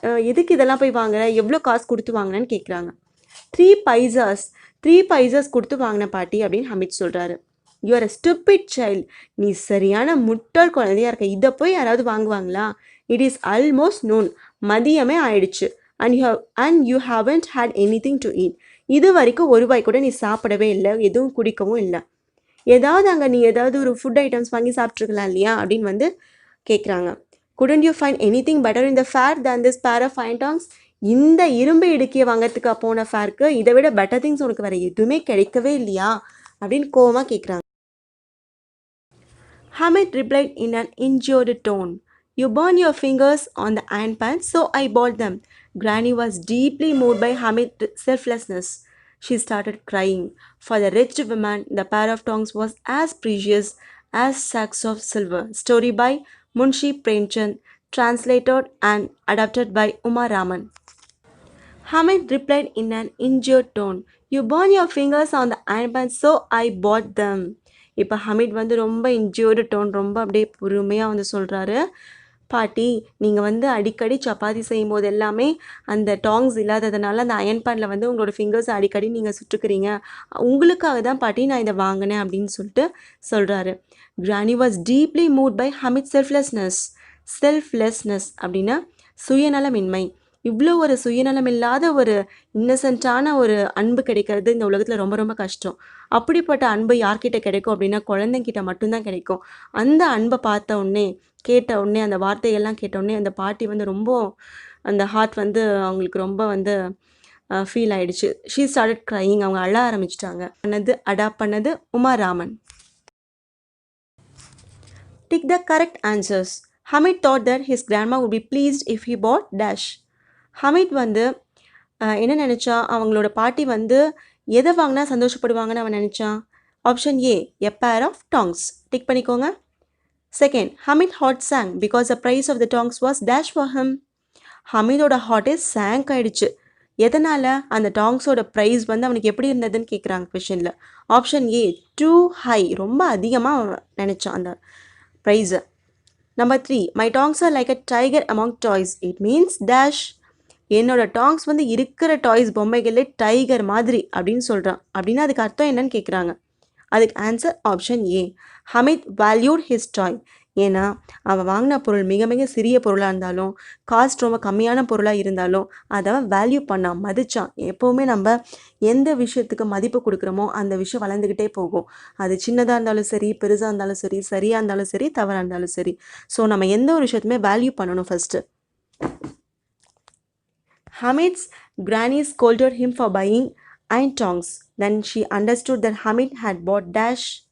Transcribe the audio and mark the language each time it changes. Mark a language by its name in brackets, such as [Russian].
[Tamil] எதுக்கு இதெல்லாம் போய் வாங்குற, எவ்வளோ காசு கொடுத்து வாங்கினேன்னு கேட்குறாங்க. 3 paisas. 3 paisas கொடுத்து வாங்கின பாட்டி அப்படின்னு ஹமீத் சொல்கிறாரு. [English] "You are a stupid child." [Tamil] நீ சரியான முட்டாள் குழந்தையா இருக்க, இதை போய் யாராவது வாங்குவாங்களா? [English] "It is almost noon." [Tamil] மதியமே ஆயிடுச்சு. [English] And you haven't had anything to eat." [Tamil] இது வரைக்கும் ஒரு வாய் கூட நீ சாப்பிடவே இல்லை, எதுவும் குடிக்கவும் இல்லை. ஏதாவது அங்கே நீ ஏதாவது ஒரு ஃபுட் ஐட்டம்ஸ் வாங்கி சாப்பிட்ருக்கலாம் இல்லையா அப்படின்னு வந்து கேட்குறாங்க. [English] "Couldn't you find anything better in the fair than this pair of iron tongs?" [Tamil] இந்த இரும்பு இடுக்கியை வாங்கிறதுக்கு போன ஃபேருக்கு இதை விட பெட்டர் திங்ஸ் உனக்கு வேறு எதுவுமே கிடைக்கவே இல்லையா அப்படின்னு கோவமாக கேட்குறாங்க. [English] Hamid replied in an injured tone, "You burn your fingers on the iron pan, so I bought them." Granny was deeply moved by Hamid's selflessness. She started crying. For the rich woman, the pair of tongs was as precious as sacks of silver. Story by Munshi Premchand, translated and adapted by Uma Raman. Hamid replied in an injured tone, "You burn your fingers on the iron pan, so I bought them." [Tamil] இப்போ ஹமீட் வந்து ரொம்ப இன்ஜியோர்டு tone, ரொம்ப அப்படியே பொறுமையாக வந்து சொல்கிறாரு, பாட்டி நீங்கள் வந்து அடிக்கடி சப்பாத்தி செய்யும்போது எல்லாமே அந்த டாங்ஸ் இல்லாததுனால அந்த அயன் பேனில் வந்து உங்களோட ஃபிங்கர்ஸ் அடிக்கடி நீங்கள் சுட்டுக்கிறீங்க, உங்களுக்காக தான் பாட்டி நான் இதை வாங்கினேன் அப்படின்னு சொல்லிட்டு சொல்கிறாரு. [English] Granny was deeply moved by Hamid selflessness. Selflessness [Tamil] அப்படின்னா சுயநலமின்மை. இவ்வளோ ஒரு சுயநலம் இல்லாத ஒரு இன்னசென்ட்டான ஒரு அன்பு கிடைக்கிறது இந்த உலகத்தில் ரொம்ப ரொம்ப கஷ்டம். அப்படிப்பட்ட அன்பு யார்கிட்ட கிடைக்கும் அப்படின்னா குழந்தைங்கிட்ட மட்டும்தான் கிடைக்கும். அந்த அன்பை பார்த்த உடனே கேட்ட உடனே அந்த வார்த்தையெல்லாம் கேட்ட உடனே அந்த பாட்டி வந்து ரொம்ப அந்த ஹார்ட் வந்து அவங்களுக்கு ரொம்ப வந்து ஃபீல் ஆயிடுச்சு. [English] She started crying. [Tamil] அவங்க அழ ஆரம்பிச்சிட்டாங்க. அடாப்ட் பண்ணது Uma Raman. [English] Tick the correct answers. Hamid thought that his grandma would be pleased if he bought dash. [Tamil] Hamid வந்து என்ன நினச்சா, அவங்களோட பாட்டி வந்து எதை வாங்கினா சந்தோஷப்படுவாங்கன்னு அவன் நினச்சான். [English] Option A, a pair of tongs. [Tamil] Tick பண்ணிக்கோங்க. [English] Second, Hamid heart sank because the price of the tongs was dash for him. [Tamil] ஹமீதோட ஹார்ட்டே song ஆயிடுச்சு. எதனால்? அந்த டாங்ஸோட ப்ரைஸ் வந்து அவனுக்கு எப்படி இருந்ததுன்னு கேட்குறாங்க கொஷனில். ஆப்ஷன் ஏ, டூ ஹை, ரொம்ப அதிகமாக நினச்சான் அந்த ப்ரைஸை. [English] Number 3, my tongs are like a tiger among toys. It means dash. [Tamil] என்னோட டாங்ஸ் வந்து இருக்கிற டாய்ஸ் பொம்மைகளே டைகர் மாதிரி அப்படின்னு சொல்கிறான். அப்படின்னா அதுக்கு அர்த்தம் என்னன்னு கேட்குறாங்க. அதுக்கு answer option A, [English] Hamid valued his toy. [Tamil] ஏன்னா அவன் வாங்கின பொருள் மிக மிக சிறிய பொருளாக இருந்தாலும், காஸ்ட் ரொம்ப கம்மியான பொருளாக இருந்தாலும் அதை அவன் வேல்யூ பண்ணான், மதிச்சான். எப்போவுமே நம்ம எந்த விஷயத்துக்கு மதிப்பு கொடுக்குறோமோ அந்த விஷயம் வளர்ந்துக்கிட்டே போகும். அது சின்னதாக இருந்தாலும் சரி, பெருசாக இருந்தாலும் சரி, சரியாக இருந்தாலும் சரி, தவறாக இருந்தாலும் சரி. ஸோ நம்ம எந்த ஒரு விஷயத்துமே வேல்யூ பண்ணணும் first. [English] Hamid's granny scolded him for buying iron tongs. Then she understood that Hamid had bought dash.